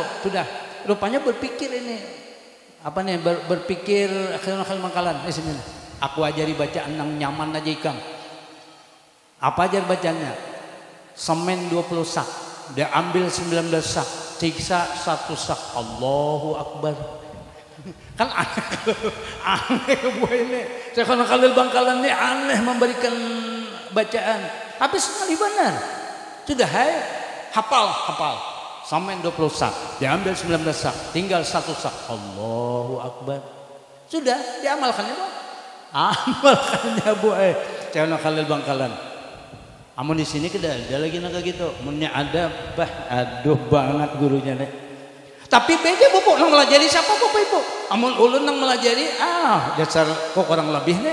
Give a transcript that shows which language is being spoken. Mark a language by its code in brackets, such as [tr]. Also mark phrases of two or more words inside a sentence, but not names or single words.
[bjn] Sudah. Rupanya berpikir ini. Apa nih berpikir akhirnya Khalil Bangkalan. Sini. Aku ajari bacaan nang nyaman aja ikam. Apa ajar bacaannya? Semen 20 sak. Dia ambil 19 sak. tiksa satu sak [ar] Allahu Akbar. [bjn] Kan aneh bu ini. Syekhona Khalil Bangkalan ini aneh memberikan bacaan. Tapi sekali benar. Sudah hafal. Sampai 20 sak, diambil 19 sak, tinggal satu sak. [ar] Allahu Akbar. [bjn] Sudah diamalkannya bu. Amalkannya bu. Syekhona Khalil Bangkalan. Amun di sini kita ada lagi naga gitu. Munnya ada, aduh banget gurunya nih. Tapi beda bu, nang melajari siapa bapak ibu? Amun ulun nang melajari, dasar kok orang lebih nih.